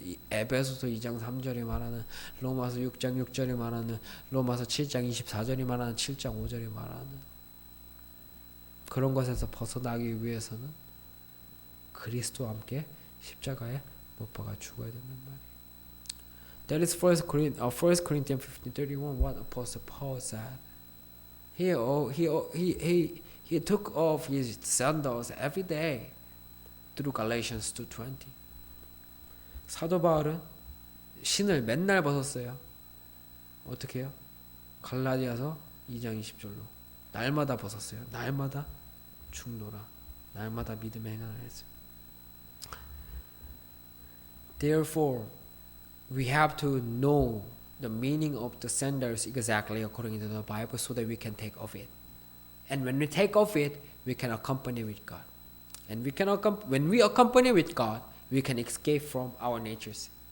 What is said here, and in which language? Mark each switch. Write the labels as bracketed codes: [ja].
[ko] 에베소서 2장 3절이 말하는, 로마서 6장 6절이 말하는, 로마서 7장 24절이 말하는, 7장 5절이 말하는 그런 것에서 벗어나기 위해서는 그리스도와 함께 십자가에 못 박아 죽어야 된단 말이에요. [en] That is 1 Corinthians 15:31 what Apostle Paul said. He took off his sandals every day through Galatians 2:20. [ko] 사도 바울은 신을 맨날 벗었어요. 어떻게 해요? 갈라디아서 2장 20절로 날마다 벗었어요. 날마다 죽노라. 날마다 믿음의 행함을 했어요. [en] Therefore, we have to know the meaning of the sandals exactly according to the Bible so that we can take off it. And when we take off it, we can accompany with God. And when we accompany with God, we can escape from our natures.